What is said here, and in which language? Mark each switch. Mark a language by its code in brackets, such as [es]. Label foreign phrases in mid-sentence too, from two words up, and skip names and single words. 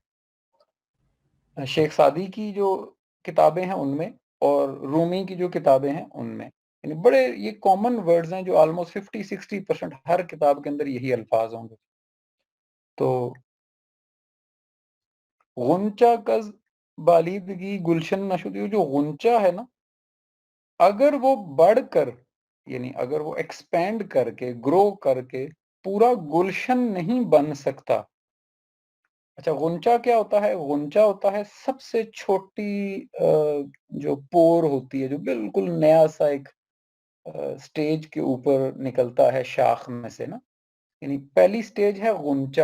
[ur] شیخ سعدی کی جو کتابیں ہیں ان میں اور رومی کی جو کتابیں ہیں ان میں، یعنی بڑے یہ [en] common words [ur] ہیں جو آلموسٹ 50-60% ہر کتاب کے اندر یہی الفاظ ہوں گے۔ [fa] تو غنچہ کز بالیدگی گلشن نشد، [ur] جو غنچہ ہے نا، اگر وہ بڑھ کر، یعنی اگر وہ ایکسپینڈ کر کے، گرو کر کے پورا گلشن نہیں بن سکتا۔ اچھا غنچہ کیا ہوتا ہے؟ غنچہ ہوتا ہے سب سے چھوٹی جو پور ہوتی ہے، جو بالکل نیا سا ایک سٹیج کے اوپر نکلتا ہے شاخ میں سے نا، یعنی پہلی سٹیج ہے غنچہ۔